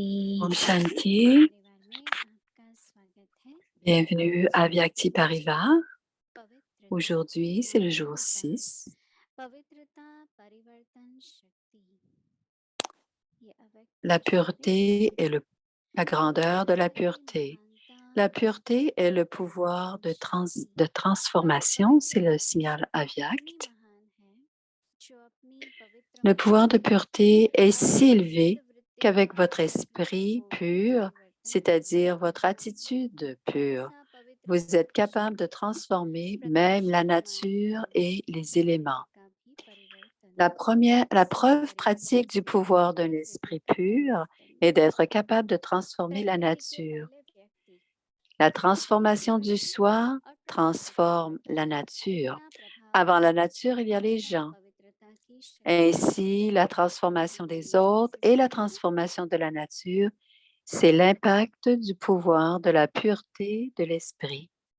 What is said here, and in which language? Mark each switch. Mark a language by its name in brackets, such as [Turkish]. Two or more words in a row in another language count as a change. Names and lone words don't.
[Hindi] ओम शांति, परिवार में आपका स्वागत है। [French] bienvenue à Vyakti Parivar. [Hindi] पवित्रता [French] Aujourd'hui, c'est le jour [Hindi] पूर्णता, 6. पवित्रता परिवर्तन शक्ति। ये अव्यक्त [French] La [Hindi] ज्योति, [French] pureté est la grandeur de la pureté. La pureté est le pouvoir de transformation, c'est le signal Avyakt. [Hindi] महान है जो अपनी पवित्र [French] Le pouvoir de [Hindi] मनोवृत्ति [French] pureté est si élevé [Hindi] शुद्ध वृत्ति [French] qu'avec [Hindi] द्वारा [French] votre esprit [Hindi] को [French] pur, [Hindi] परिवर्तन [French] c'est-à-dire votre attitude pure, [Hindi] ऐसा पवित्र [French] vous êtes capable de [Hindi] शक्ति [French] transformer même la nature et les éléments. [Hindi] का भी परिवर्तन [French] La preuve pratique du pouvoir d'un esprit pur est d'être capable de transformer la nature. La transformation du soi transforme la nature. Avant la nature, il y a les gens. Ainsi, la transformation des autres et la transformation de la nature, c'est l'impact du pouvoir de la pureté de l'esprit.